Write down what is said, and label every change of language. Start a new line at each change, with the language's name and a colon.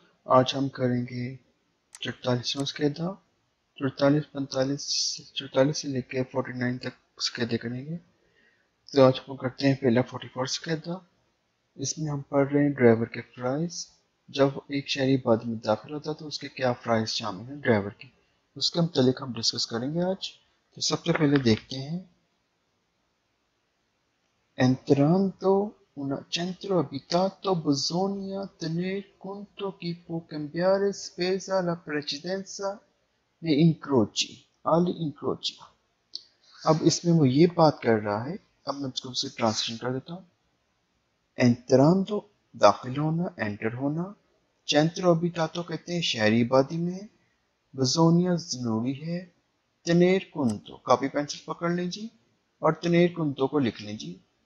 Hindi: आज हम करेंगे 44वां स्केदा 44 से लेकर 49 तक स्केदे करेंगे। तो आज हम करते हैं पहला 44 स्केदा। इसमें हम पढ़ रहे हैं ड्राइवर के प्राइस। जब एक शहरी आबादी में दाखिल होता है तो उसके क्या प्राइस शामिल हैं ड्राइवर के, उसके मुतालिक हम डिस्कस करेंगे आज। तो सबसे पहले देखते हैं
Italian: Entrando un centro abitato bisogna tener conto che può cambiare spesa la precedenza dei incroci, agli incroci।
Hindi: अब इसमें वो ये बात कर रहा है, अब मैं इसको उसे ट्रांसलेशन कर देता हूँ। Entrando दाखिल होना, एंटर होना, centro abitato कहते हैं शहरी आबादी में, bisogna जरूरी है, tener conto कॉपी पेंसिल पकड़ लीजिए और tener conto को लिख लीजिए।